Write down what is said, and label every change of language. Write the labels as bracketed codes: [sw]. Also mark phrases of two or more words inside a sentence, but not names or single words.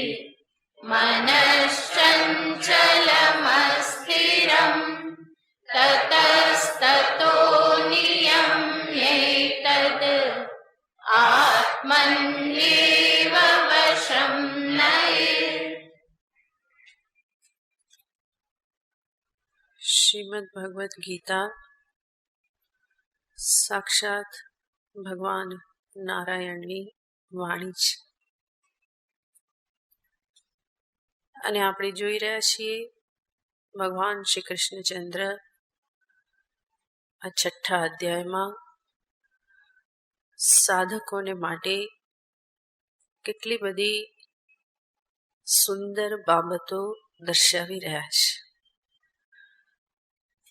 [sa] मनश्चञ्चलमस्थिरं ततस्ततो नियम्येतद् आत्मन्येव वशं नयेत्। [gu] श्रीमद् भगवद गीता साक्षात ભગવાન નારાયણની વાણી છે અને આપણે જોઈ રહ્યા છીએ ભગવાન શ્રી કૃષ્ણચંદ્ર આ છઠ્ઠા અધ્યાયમાં સાધકોને માટે કેટલી બધી સુંદર બાબતો દર્શાવી રહ્યા છે.